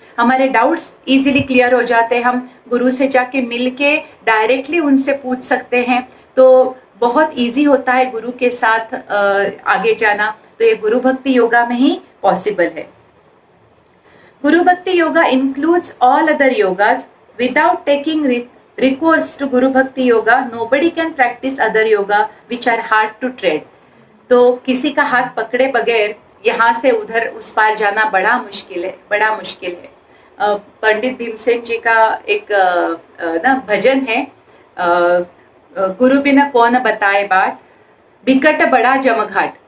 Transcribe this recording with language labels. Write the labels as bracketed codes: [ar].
[hi] हमारे doubts easily clear हो जाते हैं, हम गुरु से जाके मिल के डायरेक्टली उनसे पूछ सकते हैं, तो बहुत इजी होता है गुरु के साथ आगे जाना। तो ये गुरु भक्ति योगा में ही पॉसिबल है। [en] Guru Bhakti yoga includes all other yogas. Without taking recourse to Guru Bhakti Yoga, nobody can practice other yoga which are hard to tread. [hi] तो किसी का हाथ पकड़े बगैर यहाँ से उधर उस पार जाना बड़ा मुश्किल है। पंडित भीमसेन जी का एक ना भजन है, गुरु बिना कौन बताए बाट, बिकट बड़ा जमघाट।